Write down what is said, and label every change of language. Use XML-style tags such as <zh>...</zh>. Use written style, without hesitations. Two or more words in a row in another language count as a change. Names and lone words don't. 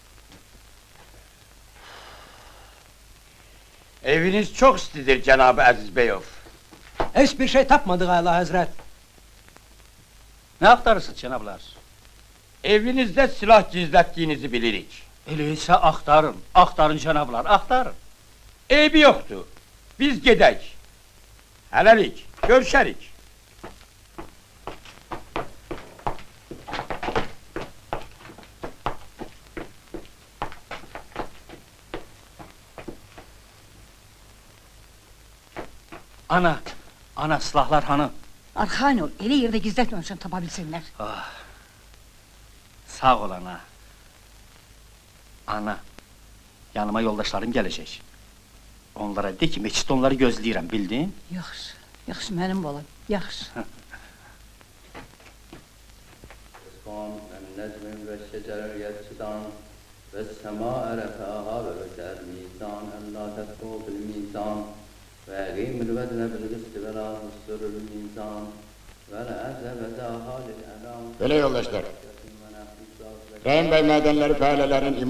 <tr>Eviniz çok istidir Cenab-ı Aziz Beyov. Hiçbir şey tapmadık Âlâ Hazret. Ne aktarırsınız cenablar? Evinizde silah gizlettiğinizi bilirik. Öyleyse aktarın, aktarın cenablar, aktarın. Eybi yoktu.</tr> <az>Biz gedek. Hələlik, görüşərik. Ana silahlar hanım. Arxain ol, elə yerdə gizlətməmişsən tapa bilsinlər. Sağ ol ana.</az> <tr>Ana, yanıma yoldaşlarım gelecek.</tr> <az>Onlara de ki, meçhid onları gözləyirəm, bildin? Yaxşı, yaxşı mənim balam, yaxşı.</az> <ar>النجم والشجر يسجدان والسماء رفعها ووضع الميزان ألا تطغوا في الميزان وأقيموا الوزن بالقسط ولا تخسروا الميزان والأرض وضعها للأنام.</ar> <tr>Böyle yoldaşlar. Rahim Bey madenleri, faalelerin</tr>